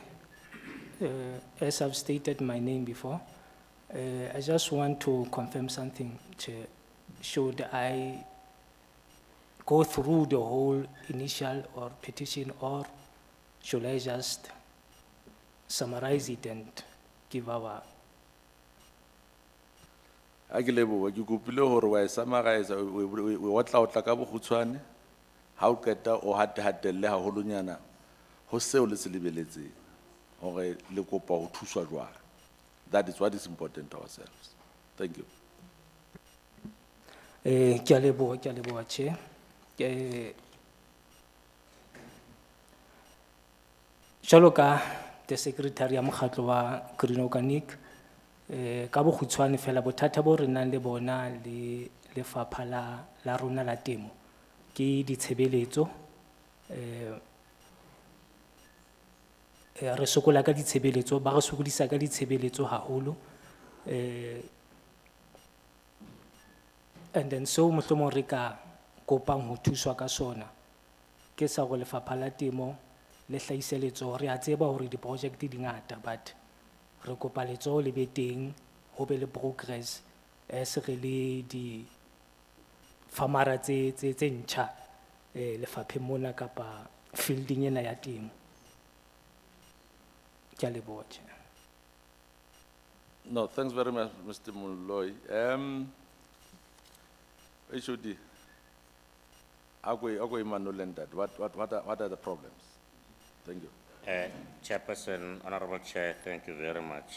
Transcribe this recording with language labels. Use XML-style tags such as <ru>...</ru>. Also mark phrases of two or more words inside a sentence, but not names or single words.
<en>As I've stated my name before, I just want to confirm something, Chair. Should I go through the whole initial or petition, or should I just summarize it and give our...</en> <st>A ke leboha, ke kopile hore wa e summarize, we watla o tla ka bokgutshwane, ha o qeta o hatelle haholonyana ho seo le se lebeletseng hore le kopa ho thuswa jwang.</st> <en>That is what is important to ourselves. Thank you.</en> <st>Ke a leboha, Chair. Jwalo ka</st> <en>the secretary</en> <st>ya mokgatlo wa Green Organic, ka bokgutshwane fela bothata bo re nang le bona le lefapha la rona la temo ke ditshebeletso. Re sokola ka ditshebeletso, ba re sokodisa ka ditshebeletso haholo.</st> <en>And then so</en> <st>mohlomong re ka kopang ho thuswa ka sona ke sa go lefapha la temo le hlahise letsoho. Re a tseba hore di-project di ngata, but re kopa letsoho le be teng, ho be le</st> <en>progress as</en> <st>re le di famara tse ntjha lefapheng mona kapa fielding ena ya temo. Ke a leboha.</st> <en>No, thanks very much, Mr. Moloi. HOD, Agwe Manolendat, what are the problems? Thank you. Chairperson, Honorable Chair, thank you very much.</en>